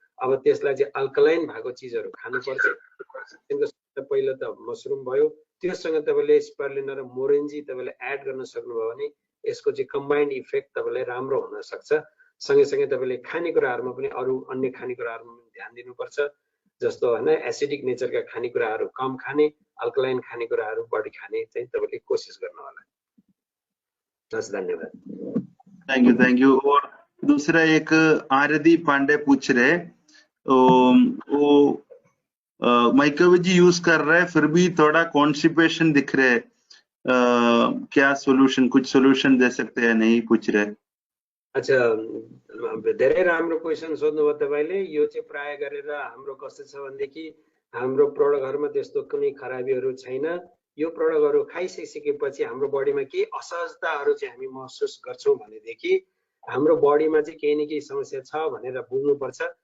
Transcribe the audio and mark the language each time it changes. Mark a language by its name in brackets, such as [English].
[Nepali] अब त्यसलाई चाहिँ अल्कलाइन भएको चिजहरु खानुपर्छ। त्यसको पहिलो त मसरुम भयो, त्यससँग तपाईले स्पारुलिना र मोरेन्जी तपाईले एड गर्न सक्नुभयो भने यसको चाहिँ कम्बाइन्ड इफेक्ट तपाईलाई राम्रो हुन सक्छ। सँगै तपाईले खानेकुराहरुमा पनि अरु अन्य खानेकुराहरुमा पनि ध्यान दिनुपर्छ। जस्तो हैन एसिडिक नेचरका खानेकुराहरु कम खाने, अल्कलाइन खानेकुराहरु बढी खाने चाहिँ तपाईले कोशिश गर्नु होला। बस, धन्यवाद। [English] Thank you. [Hindi] और दूसरा एक आरती पांडे पूछ रहे, वो माइक्रोवेजी यूज कर रहे हैं फिर भी थोड़ा कॉन्स्टिपेशन दिख रहे, क्या सोल्युशन, कुछ सोल्युशन दे सकते हैं नहीं, पूछ रहे। [Nepali] अच्छा, धेरै राम्रो क्वेशन सोध्नुभयो तपाईले। यो चाहिँ प्राय गरेर हाम्रो कस्तो छ भनेदेखि हाम्रो प्रडक्टहरुमा त्यस्तो कुनै खराबीहरु छैन। यो प्रडक्टहरु खाइसकेपछि हाम्रो बडीमा के असहजताहरु चाहिँ हामी महसुस गर्छौं भनेदेखि हाम्रो बडीमा चाहिँ केही न केही समस्या छ भनेर बुझ्नुपर्छ।